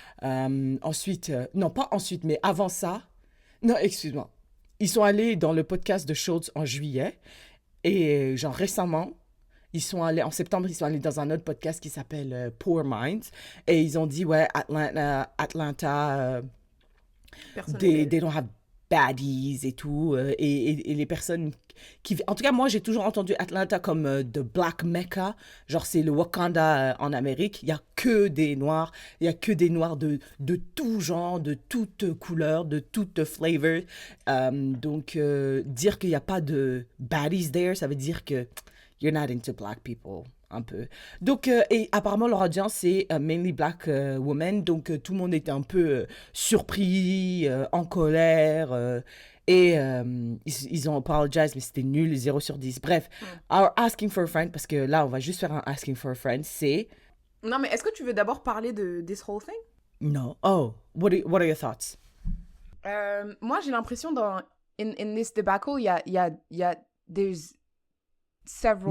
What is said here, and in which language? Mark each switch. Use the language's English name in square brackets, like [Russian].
[French] Ensuite, non pas ensuite, mais avant ça, non, excuse-moi. Ils sont allés dans le podcast de Schultz en juillet. Et genre récemment, en septembre, ils sont allés dans un autre podcast qui s'appelle Poor Minds. Et ils ont dit, ouais, Atlanta Personne [English] they [French] n'est- [English] don't have baddies [French] et tout. Et les personnes qui... En tout cas, moi, j'ai toujours entendu Atlanta comme [English] the Black Mecca. [French] Genre, c'est le Wakanda en Amérique. Il n'y a que des Noirs. Il n'y a que des Noirs de tout genre, de toute couleur, de toute flavor. Donc, dire qu'il n'y a pas de baddies there, ça veut dire que [English] you're not into black people. [French] Un peu. Donc, et apparemment, leur audience, c'est mainly black women. Donc, tout le monde était un peu surpris, en colère. Ils ont apologisé, mais c'était nul, 0 sur 10. Bref, [English] our asking for a friend, [French] parce que là, on va juste faire un asking for a friend, c'est... Non, mais est-ce que tu veux d'abord parler de [English] this whole thing? No. Oh, what are your thoughts? [French] Moi, j'ai l'impression [English] in this debacle, there's several